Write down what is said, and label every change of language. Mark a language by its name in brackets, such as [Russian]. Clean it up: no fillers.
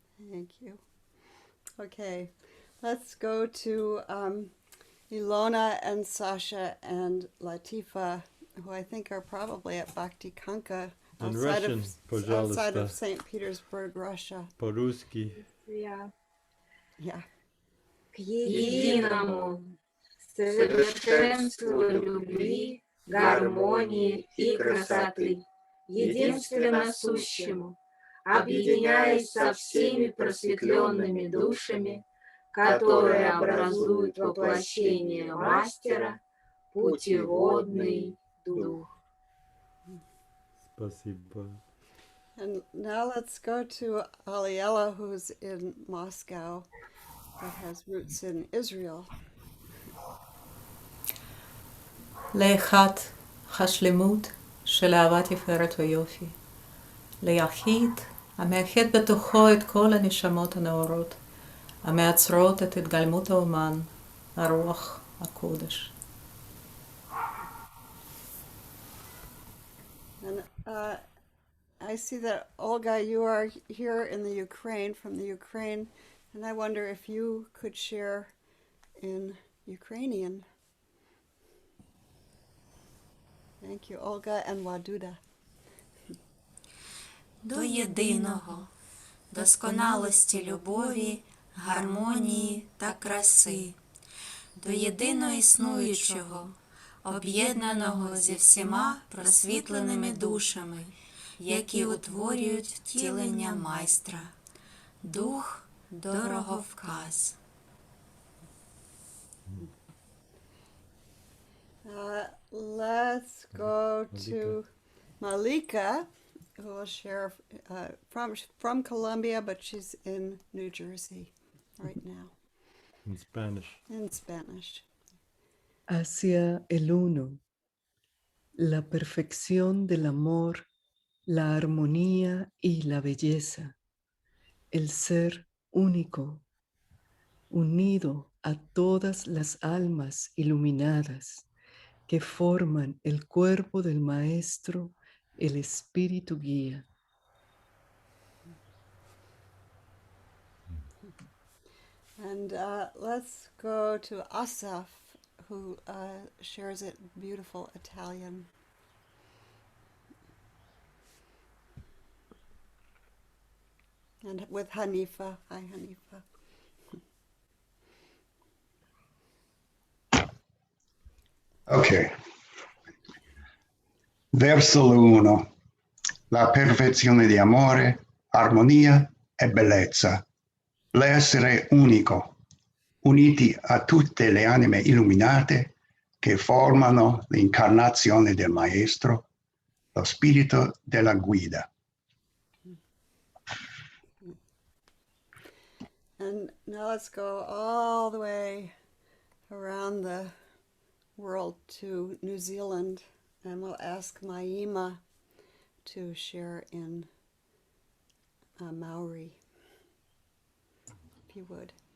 [English] Thank you. Okay, let's go to Ilona and Sasha and Latifa, who I think are probably at Bhakti Kanka outside of St. Petersburg, Russia. [Russian] По-русски. [English] Yeah. Yeah. [Russian] К единому совершенству любви, гармонии и красоты, единственно сущему, объединяясь со всеми просветленными душами, которые образуют воплощение Мастера, путеводный дух. Спасибо. [English] And now let's go to Aliela, who's in Moscow, but has roots in Israel. [Hebrew] לאחד השלמות של אהבת תפארת ויופי, ליחיד המאחד בתוכו את כל הנשמות הנאורות, המייצרות את התגלמות האומן, הרוח הקודש. [English] And I see that, Olga, you are here in the Ukraine, from the Ukraine, and I wonder if you could share in Ukrainian. Thank you, Olga and Waduda. [Ukrainian] До єдиного, досконалості любові, гармонії та краси, до єдино існуючого, об'єднаного зі всіма просвітленими душами, які утворюють втілення майстра. Дух дороговказ. [English] Let's go to Malika, who will share from Colombia, but she's in New Jersey right now. In Spanish. In Spanish. [Spanish] Hacia el uno, la perfección del amor, la armonía y la belleza, el ser único, unido a todas las almas iluminadas que forman el cuerpo del Maestro, el Espíritu Guía. [English] And let's go to Asaf, who shares it in beautiful Italian. And with Hanifa. Hi, Hanifa. Ok. [Italian] Verso l'uno, la perfezione di amore, armonia e bellezza, l'essere unico, uniti a tutte le anime illuminate che formano l'incarnazione del Maestro, lo spirito della guida. [English] And now let's go all the way around the world to New Zealand, and we'll ask Maima to share in Maori, if you would.